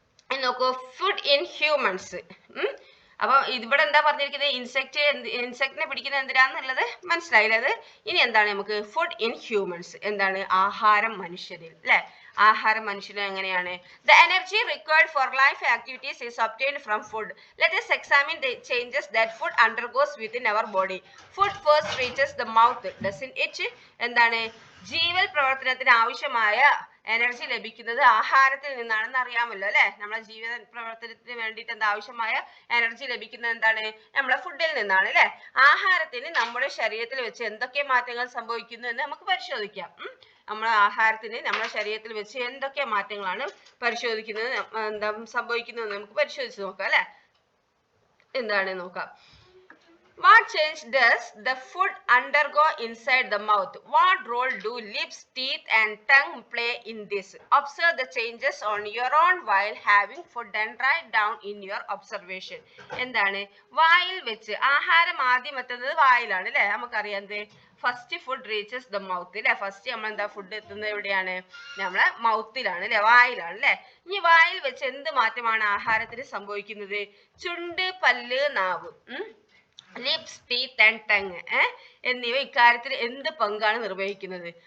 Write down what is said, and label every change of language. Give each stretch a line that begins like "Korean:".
Malayalam: നോക്കൂ,
English: Food in humans.
Malayalam: അപ്പൊ ഇവിടെ എന്താ പറഞ്ഞിരിക്കുന്നത്? ഇൻസെക്റ്റിനെ പിടിക്കുന്നത് എന്തിനാന്നുള്ളത് മനസ്സിലായില്ലേ? ഇനി എന്താണ് നമുക്ക് ഫുഡ് ഇൻ ഹ്യൂമൻസ്, എന്താണ് ആഹാരം മനുഷ്യരിൽ അല്ലെ. ആഹാരം മനുഷ്യരിൽ എങ്ങനെയാണ്?
English: The energy required for life activities is obtained from food. Let us examine the changes that food undergoes within our body. Food first reaches the mouth, doesn't it?
Malayalam: എന്താണ് ജീവൽ പ്രവർത്തനത്തിന് ആവശ്യമായ എനർജി ലഭിക്കുന്നത് ആഹാരത്തിൽ നിന്നാണെന്ന് അറിയാമല്ലോ അല്ലെ. നമ്മളെ ജീവിത പ്രവർത്തനത്തിന് വേണ്ടിയിട്ട് എന്താ ആവശ്യമായ എനർജി ലഭിക്കുന്നത് എന്താണ്? നമ്മളെ ഫുഡിൽ നിന്നാണ് അല്ലെ. ആഹാരത്തിന് നമ്മുടെ ശരീരത്തിൽ വെച്ച് എന്തൊക്കെ മാറ്റങ്ങൾ സംഭവിക്കുന്നു എന്ന് നമുക്ക് പരിശോധിക്കാം. നമ്മുടെ ആഹാരത്തിന് നമ്മുടെ ശരീരത്തിൽ വെച്ച് എന്തൊക്കെ മാറ്റങ്ങളാണ് പരിശോധിക്കുന്നത് എന്താ സംഭവിക്കുന്നത് നമുക്ക് പരിശോധിച്ച് നോക്കാം അല്ലെ. എന്താണ് നോക്കാം.
English: What change does the food undergo inside the mouth? What role do lips, teeth and tongue play in this? Observe the changes on your own while having food and write down in your observation.
Malayalam: എന്താണ് വായിൽ വെച്ച് ആഹാരം ആദ്യം എത്തുന്നത് വായിലാണ് അല്ലെ. നമുക്കറിയാം
English: first food reaches the mouth
Malayalam: അല്ലെ. First നമ്മൾ എന്താ ഫുഡ് എത്തുന്നത് എവിടെയാണ്? നമ്മളെ മൗത്തിലാണ് അല്ലെ, വായിലാണ് അല്ലെ. ഇനി വായിൽ വെച്ച് എന്ത് മാറ്റമാണ് ആഹാരത്തിന് സംഭവിക്കുന്നത്? ചുണ്ട്, പല്ല്, നാവ്, ലിപ്സ്, ടീത്ത് ആൻഡ് ടങ് എന്നിവ ഇക്കാര്യത്തിൽ എന്ത് പങ്കാണ് നിർവഹിക്കുന്നത്?